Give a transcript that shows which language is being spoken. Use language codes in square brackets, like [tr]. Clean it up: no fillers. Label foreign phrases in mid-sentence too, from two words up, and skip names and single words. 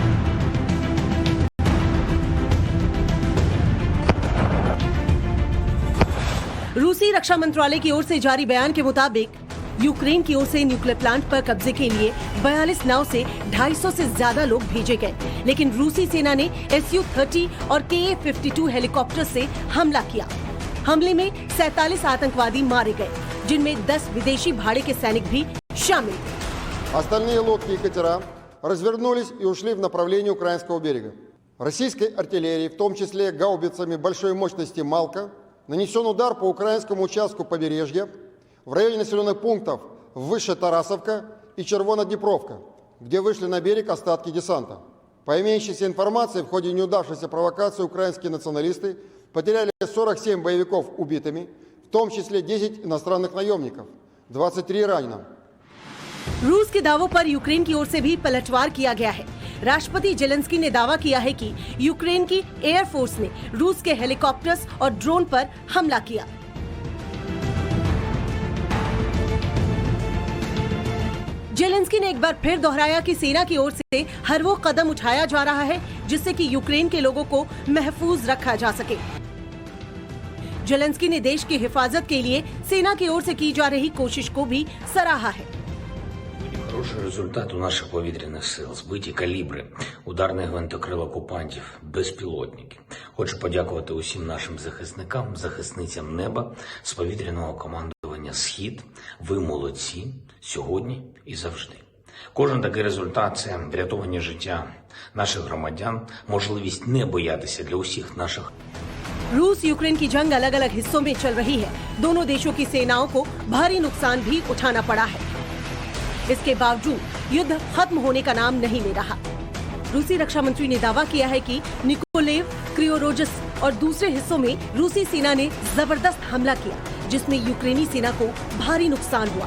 [hi] रूसी रक्षा मंत्रालय की ओर से जारी बयान के मुताबिक यूक्रेन की ओर से [en] nuclear plant [hi] पर कब्जे के लिए 42 नाव से 250 से ज्यादा लोग भेजे गए, लेकिन रूसी सेना ने Su-30 और Ka-52 हेलीकॉप्टर से हमला किया। हमले में 47 आतंकवादी मारे गए, जिनमें 10 विदेशी भाड़े के सैनिक भी शामिल थे। [ru] Остальные лодки и катера развернулись и ушли в направлении украинского берега. Российской артиллерии, в том числе гаубицами большой мощности «Малка», нанесен удар по украинскому участку побережья в районе населенных пунктов выше Тарасовка и Червоноднепровка, где вышли на берег остатки десанта. По имеющейся информации, в ходе неудавшейся провокации украинские националисты потеряли 47 боевиков убитыми, в том числе 10 иностранных наемников, 23 раненых. [hi] रूस के दावों पर यूक्रेन की ओर से भी पलटवार किया गया है। राष्ट्रपति जेलेंस्की ने दावा किया है कि यूक्रेन की एयरफोर्स ने रूस के हेलीकॉप्टर्स और ड्रोन पर हमला किया। जेलेंस्की ने एक बार फिर दोहराया कि सेना की ओर से हर वो कदम उठाया जा रहा है जिससे कि यूक्रेन के लोगों को महफूज रखा जा सके। जेलेंस्की ने देश की हिफाजत के लिए सेना की ओर से की जा रही कोशिश को भी सराहा है। [uk] Хороший результат у наших повітряних сил. Збиті калібри, ударних гвинтокрил окупантів, безпілотники. Хочу подякувати усім нашим захисникам, захисницям неба з повітряного командування «Схід». Ви молодці сьогодні і завжди. Кожен такий результат – це врятовані життя наших громадян, можливість не боятися для усіх наших. [hi] रूस यूक्रेन की जंग अलग अलग हिस्सों में चल रही है। दोनों देशों की सेनाओं को भारी नुकसान भी उठाना पड़ा है। इसके बावजूद युद्ध खत्म होने का नाम नहीं ले रहा। रूसी रक्षा मंत्री ने दावा किया है कि निकोलेव, क्रियोरोजस और दूसरे हिस्सों में रूसी सेना ने जबरदस्त हमला किया, जिसमें यूक्रेनी सेना को भारी नुकसान हुआ।